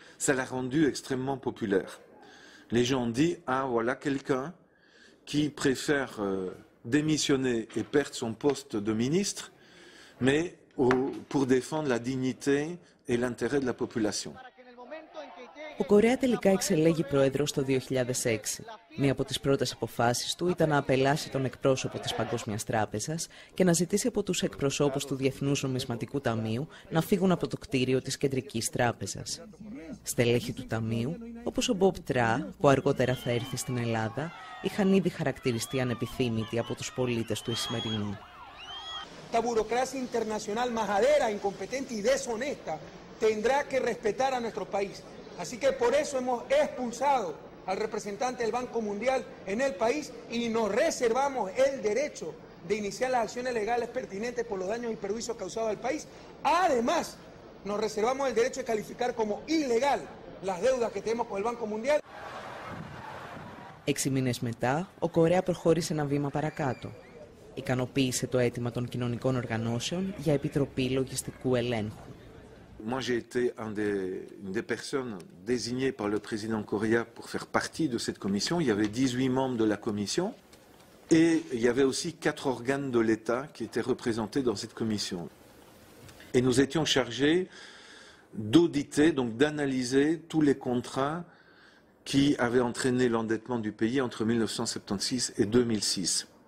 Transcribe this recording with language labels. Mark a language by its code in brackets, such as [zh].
[fr] Ça l'a rendu extrêmement populaire. Les gens ont dit ah voilà quelqu'un qui préfère démissionner et perdre son poste de ministre, mais pour défendre la dignité et l'intérêt de la population. [el] Ο Κορέα τελικά εξελέγει πρόεδρος το 2006. Μία από τις πρώτες αποφάσεις του ήταν να απελάσει τον εκπρόσωπο της Παγκόσμιας Τράπεζας και να ζητήσει από τους εκπροσώπους του Διεθνούς Νομισματικού Ταμείου να φύγουν από το κτίριο της Κεντρικής Τράπεζας. Στελέχη του Ταμείου, όπως ο Μπομπ Τρά, που αργότερα θα έρθει στην Ελλάδα, είχαν ήδη χαρακτηριστεί ανεπιθύμητοι από τους πολίτες του Ισημερινού. [es] Esta burocracia internacional majadera, incompetente y deshonesta tendrá que respetar a nuestro país. Así que por eso hemos expulsado al representante del Banco Mundial en el país y nos reservamos el derecho de iniciar las acciones legales pertinentes por los daños y perjuicios causados al país. Además, nos reservamos el derecho de calificar como ilegal las deudas que tenemos con el Banco Mundial. [el] 6 μήνες μετά, ο Κορέα προχώρησε ένα βήμα παρακάτω. Ικανοποίησε το αίτημα των κοινωνικών οργανώσεων για επιτροπή λογιστικού ελέγχου. [fr] Moi, j'ai été une des personnes désignées par le président Correa pour faire partie de cette commission. Il y avait 18 membres de la commission et il y avait aussi 4 organes de l'État qui étaient représentés dans cette commission. Et nous étions chargés d'auditer, donc d'analyser tous les contrats qui avaient entraîné l'endettement du pays entre 1976 et 2006.